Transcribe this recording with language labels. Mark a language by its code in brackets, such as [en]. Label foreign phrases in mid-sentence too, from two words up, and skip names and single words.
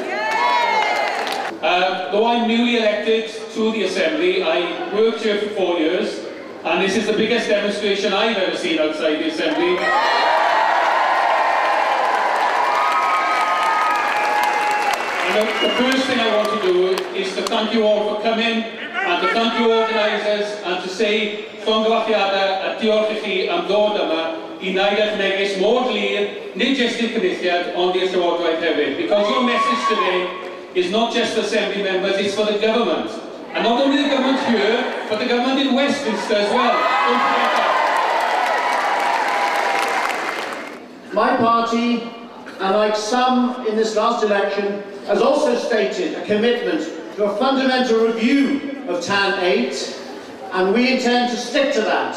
[en] Though I'm newly elected to the Assembly, I worked here for 4 years, and this is the biggest demonstration I've ever seen outside the Assembly. And the first thing I want to do is to thank you all for coming, and to thank you organisers, and to say [cy] llongyfarchiadau a diolch I chi am ddod yma I wneud eich neges mor glir, nid jyst i'r Cynulliad, ond i'r Llywodraeth hefyd. [en] Because your message today is not just the Assembly members, it's for the government. And not only the government here, but the government in Westminster as well. Don't forget that. My party and like some in this last election, has also stated a commitment to a fundamental review of TAN 8, and we intend to stick to that.